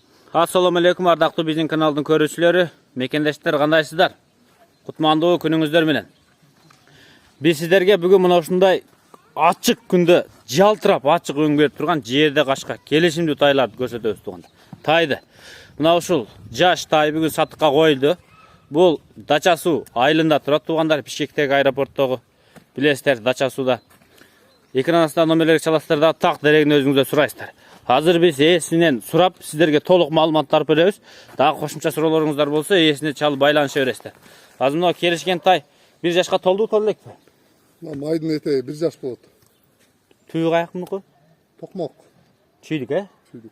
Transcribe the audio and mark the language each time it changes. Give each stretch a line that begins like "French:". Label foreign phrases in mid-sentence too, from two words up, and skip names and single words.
Arabic: السلام عليكم
Kyrgyz: ardaqlı bizim kanalдың көрүүчүлөрү, мекендештер кандайсыздар? Кутмандуу күнүңүздөр менен. Биз сиздерге бүгүн мына ушундай ачык күндө жалтырап ачык өң берип турган жерде кашка келишимдүү тайларды көрсөтөбүз туганда. Тайды. Мына ушул жаш тай бүгүн сатыкка коюлду. Бул Дача суу айылында турат тугандар, Бишкектеги аэропорттогу. Билесиздер, Дача сууда. Экран астында номерлерге чаласыздар да так дерегин өзүңүздөр сурайсыздар. Hazır biz ээсинен сурап сиздерге толук маалыматтар беребиз. Дагы кошумча суроолоруңуздар болсо ээсине чалып байланыша бересиздер. Азыр мына келишкен тай 1 жашка толду, толо элекпи? Майдын этеги 1 жаш болот. Түйү каяк мунуку? Токмок. Чүйдүк, Чүйдүк.